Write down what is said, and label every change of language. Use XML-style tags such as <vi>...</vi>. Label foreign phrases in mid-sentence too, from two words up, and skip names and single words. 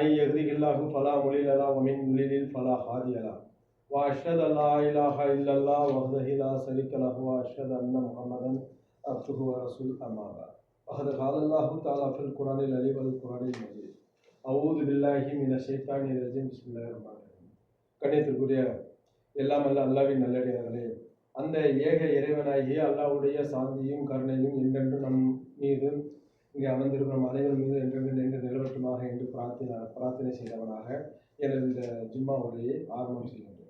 <ar>يهده الله فلا مضل له ومن يضلل فلا هادي له وأشهد أن لا إله إلا الله وحده لا شريك له وأشهد أن محمدا عبده ورسوله أما بعد فقد قال الله تعالى في القرآن العظيم والقرآن المجيد أعوذ بالله من الشيطان الرجيم بسم الله الرحمن الرحيم.</ar> <ta>கண்ணியத்திற்குரிய எல்லாம் அல்ல அல்லாவின் நல்லடியார்களே, அந்த ஏக இறைவனாகிய அல்லாஹ்வுடைய சாந்தியும் கருணையும் என்றென்று நம் மீது இங்கே அமர்ந்திருக்கும் அனைவரும் மீது என்றென்று நின்று நிலவட்டுமாக என்று பிரார்த்தனை செய்தவனாக எனது இந்த ஜும்மா உரையை ஆரம்பம் செய்கின்றேன்.</ta>